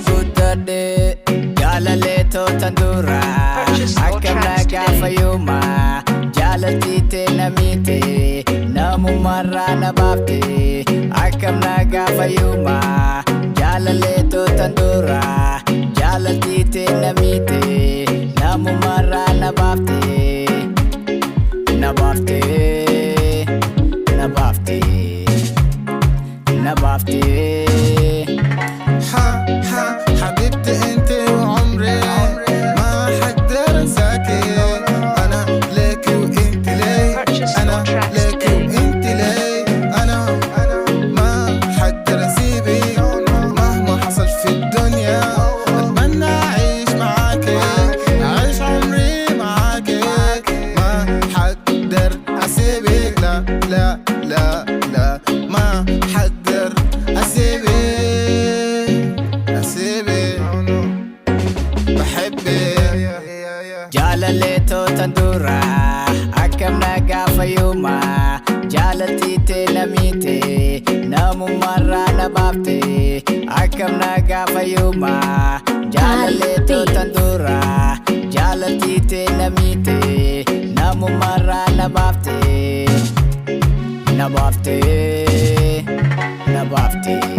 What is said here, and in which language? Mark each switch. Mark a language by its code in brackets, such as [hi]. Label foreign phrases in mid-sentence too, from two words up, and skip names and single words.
[om] guddadhe jaalaleetoo tandura akkam nagaa fayyuma jaalattiite namiite namummaarraa na baafte akkam nagaa fayyuma jaalaleetoo tandura jaalattiite namiite namummaarraa na baafte na baafte na baafte na baafte [ar] حبيبتي انت وعمري ما حقدر انساكي انا ليكي وانت لي انا ليكي وانت لي انا ما حقدر اسيبك مهما حصل في الدنيا اتمنى اعيش معاكي اعيش عمري معاكي ما حقدر اسيبك لا لا لا لا ما حقدر اسيبك [om] jaalaleetoo tandura akkam nagaa fayyuma jaalattiite namiite namummaarraa na baafte akkam nagaa fayyuma jaalaleetoo tandura jaalattiite namiite namummaarraa na baafte na baafte na baafte